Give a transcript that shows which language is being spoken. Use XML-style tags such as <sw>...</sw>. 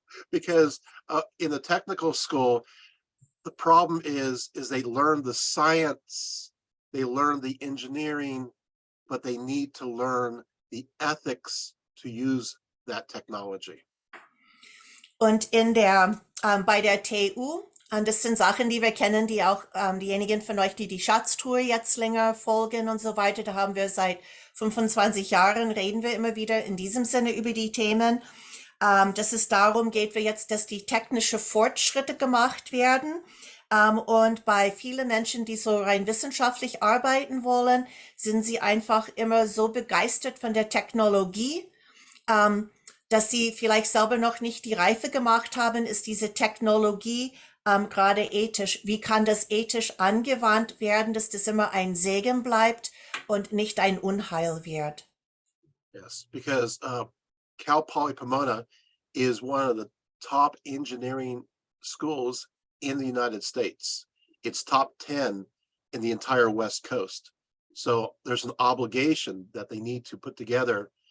<en>Because in the technical school, the problem is they learn the science, they learn the engineering, but they need to learn the ethics to use that technology.</en> <de>Und bei der TU, und das sind Sachen, die wir kennen, die auch diejenigen von euch, die die Schatztour jetzt länger folgen und so weiter, da haben wir seit 25 Jahren, reden wir immer wieder in diesem Sinne über die Themen, dass es darum geht, dass die technische Fortschritte gemacht werden. Und bei vielen Menschen, die so rein wissenschaftlich arbeiten wollen, sind sie einfach immer so begeistert von der Technologie, dass sie vielleicht selber noch nicht die Reife gemacht haben, ist diese Technologie gerade ethisch. Wie kann das ethisch angewandt werden, dass das immer ein Segen bleibt und nicht ein Unheil wird?</de> <en>Yes, because Cal Poly Pomona is one of the top engineering schools in the United States. It's top 10 in the entire West Coast. So there's an obligation that they need to put together</en>